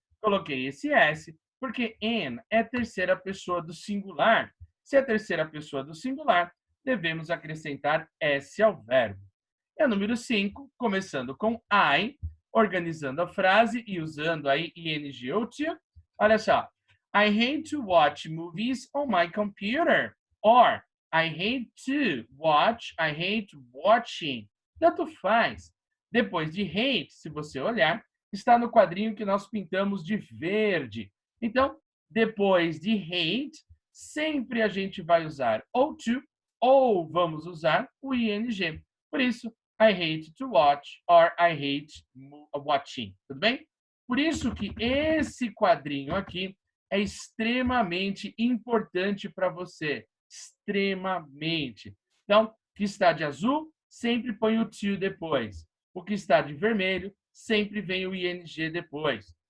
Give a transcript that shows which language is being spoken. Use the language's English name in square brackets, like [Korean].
[Portuguese] Coloquei esse S porque Anne é terceira pessoa do singular. Se é terceira pessoa do singular, devemos acrescentar S ao verbo. É o número 5, começando com I, organizando a frase e usando aí ing ou to. Olha só. [English] I hate to watch movies on my computer. Or, I hate to watch, I hate watching. [Portuguese] Tanto faz. Depois de hate, se você olhar, está no quadrinho que nós pintamos de verde. Então, depois de hate, sempre a gente vai usar ou to, ou vamos usar o ing. Por isso, [English] I hate to watch or I hate watching. [Portuguese] Tudo bem? Por isso que esse quadrinho aqui é extremamente importante para você. Extremamente. Então, o que está de azul, sempre põe o to depois. O que está de vermelho, sempre vem o ing depois.